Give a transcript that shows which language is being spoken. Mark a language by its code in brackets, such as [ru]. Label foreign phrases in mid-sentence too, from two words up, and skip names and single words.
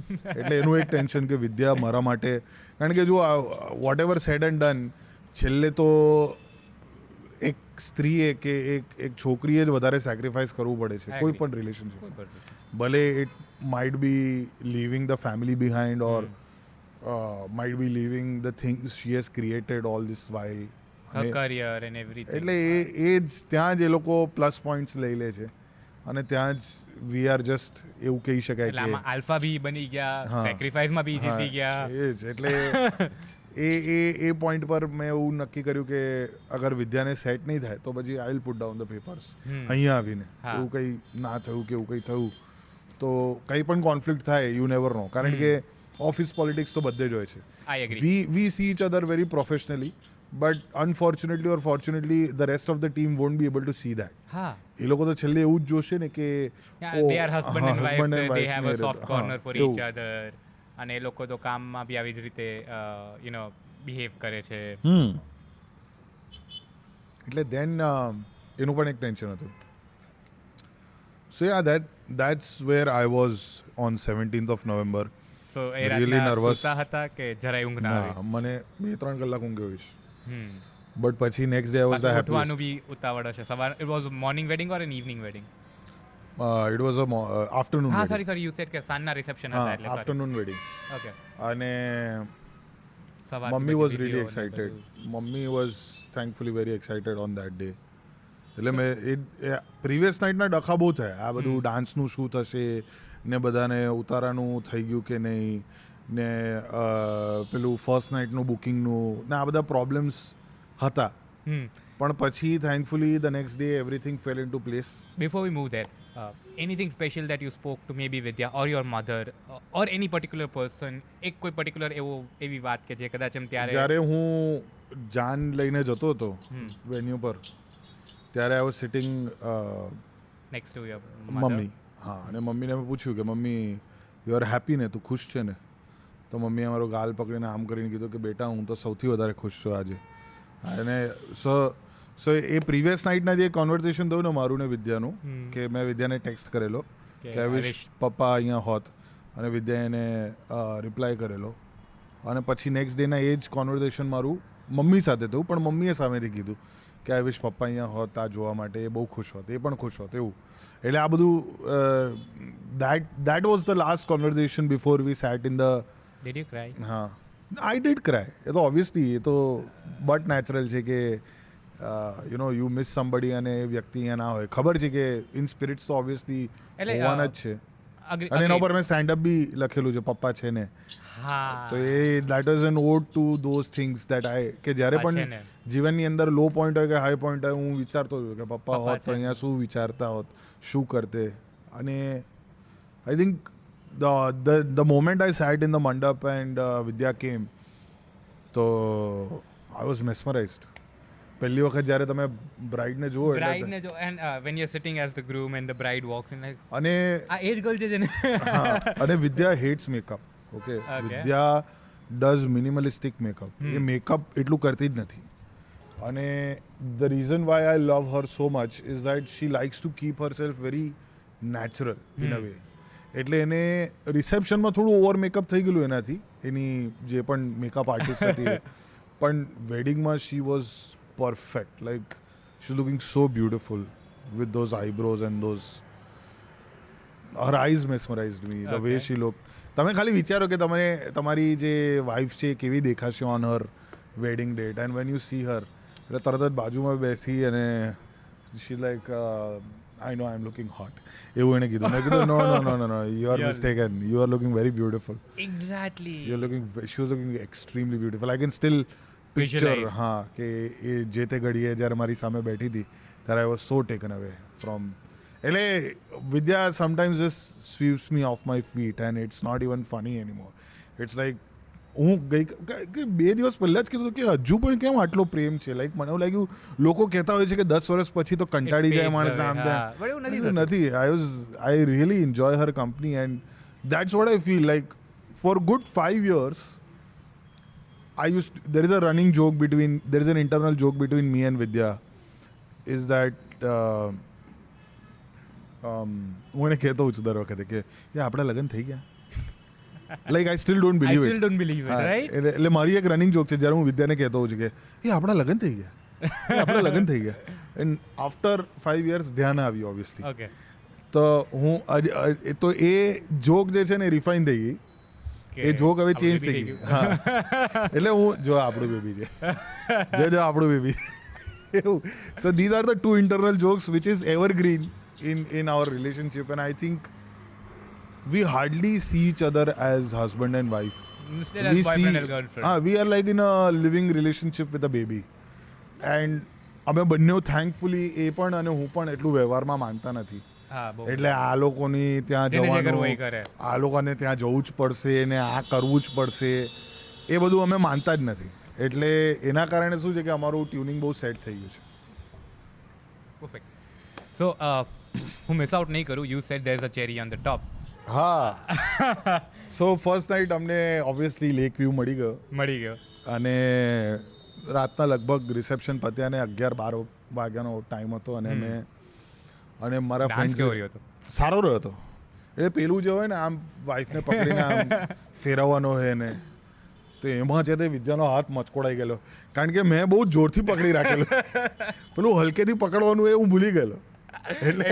[gu] એટલે એનું એક ટેન્શન કે વિદ્યા મારા માટે, કારણ કે જો [en] what ever said and done, [gu] છેલ્લે તો એક સ્ત્રીએ કે એક છોકરીએ જ વધારે સેક્રિફાઈસ કરવું પડે છે કોઈ પણ રિલેશનશિપ, ભલે [en] it might be leaving the family behind or might be leaving the things she has created all this while. career and everything. [gu] એટલે એ જ ત્યાં જ એ લોકો પ્લસ પોઈન્ટ્સ લઈ લે છે અને ત્યાં જ [en] we are just [gu] એવું કહી શકાય એટલે કે આમાં આલ્ફા બી બની ગયા, સેક્રિફાઈસમાં બી જીતી ગયા. એ જ એટલે એ પોઈન્ટ પર મેં એવું નક્કી કર્યું કે અગર વિદ્યાને સેટ નહીં થાય તો પછી [en] I will put down the papers [gu] અહીંયા આવીને. એવું કંઈ ના થયું કે એવું કંઈ થયું તો કંઈ પણ કોન્ફ્લિક્ટ થાય [en] you never know, [gu] કારણ કે [en] office politics [gu] તો બધે જ હોય છે. [en] I agree. we see each other very professionally, but unfortunately or fortunately the rest of the team won't be able to see that. [gu] હા, એ લોકો તો છેલ્લે એવું જ જોશે ને કે [en] they are husband and wife, they wife have a [gu] ને [en] soft corner for [gu] એવું. [en] each other, [gu] અને એ લોકો તો કામમાં બી આવી જ રીતે બિહેવ કરે છે. [en] એટલે then [gu] એનું પણ એક ટેન્શન હતું. [en] so ya that's where I was on 17th of November. [gu] So એ [en] Really [gu] રાતના [en] nervous. [gu] સૂતા હતા કે જરાય ઊંઘ ના ના, આવી? મને 2-3 કલાક ઊંઘ્યો હોઈશ, હમ. [en] બટ પછી next day I was the [gu] પાછું ઉઠવાનું [en] happiest. [gu] બી ઉતાવળ હશે. [en] સવાર it was morning wedding or an evening wedding? It was a afternoon [gu] હા, [en] wedding. sorry you said [gu] કે સાંજના રિસેપ્શન હતા એટલે sorry. [en] afternoon wedding. Okay. [gu] અને સવારથી મમ્મી બધી [en] વોઝ [gu] વિધિઓ [en] really [gu] ને [en] excited. [gu] બધું. [en] mummy was thankfully very excited on that day. [gu] એટલે મેં [en] previous nightના [gu] ડખા બહુ થયા, આ બધું ડાન્સનું શું થશે ને બધાને ઉતારાનું થઈ ગયું કે નહીં ને પેલું [en] first nightનું [gu] બુકિંગનું ને આ બધા પ્રોબ્લેમ્સ હતા. પણ પછી [en] thankfully the next day everything fell into place. Before we move there, anything special that you spoke to maybe Vidya or your mother or any particular person, [gu] એક કોઈ particular એવી વાત કે જે કદાચ એમ ત્યારે જ્યારે હું જાન લઈને જતો હતો વેન્યુ પર ત્યારે [en] I was sitting next to your [gu] મમ્મી. હા, અને મમ્મીને મેં પૂછ્યું કે મમ્મી [en] you are happy [gu] ને, તું ખુશ છે ને? તો મમ્મીએ મારો ગાલ પકડીને આમ કરીને કીધું કે બેટા હું તો સૌથી વધારે ખુશ છું આજે. અને સો એ [en] previous nightના [gu] જે કોન્વર્સેશન થયું ને મારું ને વિદ્યાનું, કે મેં વિદ્યાને ટેક્સ્ટ કરેલો કે [en] I wish [gu] પપ્પા અહીંયા હોત, અને વિદ્યાએ એને રિપ્લાય કરેલો, અને પછી [en] next dayના [gu] એ જ કોન્વર્સેશન મારું મમ્મી સાથે થયું, પણ મમ્મીએ સામેથી કીધું કે [en] I wish [gu] પપ્પા અહીંયા હોત આ જોવા માટે, એ બહુ ખુશ હોત, એ પણ ખુશ હોત એવું. એટલે આ બધું [en] that was the last conversation before we sat in the. Did you cry? હા, I did cry. [gu] એ તો ઓબ્વિયસલી એ તો [en] but natural [gu] છે કે [en] you miss somebody [gu] અને એ વ્યક્તિ અહીંયા ના હોય. ખબર છે કે [en] in spirits [gu] તો ઓબ્વિયસલી એટલે, હોવાના જ છે. [en] Agree, [gu] અને એના [en] agree. [gu] ઉપર મેં [en] standup બી [gu] લખેલું છે પપ્પા છે ને. હા, તો એ [en] that was an ode to those things that I, [gu] કે જ્યારે પપ્પા છે પણ ને. જીવનની અંદર [en] low point [gu] હોય કે [en] high point [gu] હોય, હું વિચારતો હતો કે પપ્પા પપ્પા હોત તો છે. અહીંયા શું વિચારતા હોત, શું કરતે. અને [en] I think the moment I sat in the mandap and Vidya came, તો I was mesmerized. [gu] પહેલી વખત જ્યારે તમે બ્રાઇડને જુઓ [en] bride [gu] ને જો [en] and when you're sitting as the groom and the bride walks in like [gu] અને આ એજ ગર્લ છે જેને [en] હા, અને Vidya hates makeup. okay, Vidya does minimalistic makeup. [gu] એ મેકઅપ એટલું કરતી જ નથી. [en] અને the reason why I love her so much is that she likes to keep herself very natural in a way. [gu] એટલે એને રિસેપ્શનમાં થોડું [en] over makeup [gu] થઈ ગયેલું એનાથી, એની જે પણ [en] makeup artist [gu] હતી, પણ વેડિંગમાં [en] she was perfect. Like she's looking so beautiful with those eyebrows and those. Her eyes mesmerized me. The way she looked. [gu] તમે ખાલી વિચારો કે તમે તમારી જે વાઇફ છે કેવી દેખાશે [en] on her wedding date, and when you see her, [gu] એટલે તરત જ બાજુમાં બેસી અને [en] she like I know I'm looking hot. [gu] એવું એને કીધું. મેં કીધું [en] no, you are mistaken. You are looking very beautiful. exactly She was looking extremely beautiful. I can still પિક્ચર. Visualize. [gu] હા, કે એ જે તે ઘડીએ જ્યારે મારી સામે બેઠી હતી ત્યારે [en] I was so taken away from. એટલે Vidya sometimes just sweeps me off my feet and it's not even funny anymore. it's like [gu] હું ગઈ 2 દિવસ પહેલાં જ કીધું કે હજુ પણ કેમ આટલો પ્રેમ છે. લાઈક મને એવું લાગ્યું લોકો કહેતા હોય છે કે 10 વર્ષ પછી તો કંટાળી જાય માણસ આમ હા, તેમ. but એવું નથી [en] નથી. I really enjoy her company and that's what I feel like for good 5 years. there is a running joke there is an internal joke between me and Vidya is that [gu] હું એને કહેતો હોઉં છું દર વખતે કે આપણા લગ્ન થઈ ગયા. [en] like I still don't I believe still don't believe it, right? [gu] એટલે મારી એક [en] running joke [gu] છે જ્યારે હું વિદ્યાને કહેતો હોઉં છું કે એ આપણા લગ્ન થઈ ગયા આપણા લગ્ન થઈ ગયા [en] and after 5 years [gu] ધ્યાન આવ્યું ઓબ્વિયસલી [en] Okay. [gu] તો હું તો એ જોક જે છે ને રિફાઇન થઈ ગઈ એ જોક હવે ચેન્જ થઈ ગઈ હા એટલે હું જો આપણું બેબી છે જો આપણું બેબી એવું [en] so these are the two internal jokes which is evergreen in our relationship and I think we hardly see each other as husband and wife. Instead as boyfriend and girlfriend. We are like in a living relationship with a baby and [gu] અમે બંને થેન્કફુલી એ પણ અને હું પણ એટલું વ્યવહારમાં માનતા નથી હા બહુ એટલે આ લોકોની ત્યાં જેને જે કરવું એ જવાનું કરે. આ લોકોને ત્યાં જવું જ પડશે ને આ કરવું જ પડશે એ બધું અમે માનતા જ નથી એટલે એના કારણે શું છે કે અમારું ટ્યુનિંગ બહુ સેટ થઈ ગયું છે [en] Perfect. So, [gu] હું [en] miss out [gu] નહીં કરું. [en] You said there's a cherry on the top. [gu] હા [en] so first night [gu] અમને ઓબ્વિયસલી [en] lake view [gu] મળી ગયો મળી ગયો. અને રાતના લગભગ રિસેપ્શન પત્યા ને 11-12 વાગ્યાનો ટાઈમ હતો અને અમે અને મારા ડાન્સ કેવો રહ્યો ફ્રેન્ડ હતો? સારો રહ્યો હતો એટલે પેલું જે હોય ને આમ વાઈફને પકડીને આમ ફેરવવાનો હોય ને તો એમાં છે તે વિદ્યાનો હાથ મચકોડાઈ ગયેલો કારણ કે મેં બહુ જોરથી પકડી રાખેલો પેલું હલકેથી પકડવાનું એ હું ભૂલી ગયેલો એટલે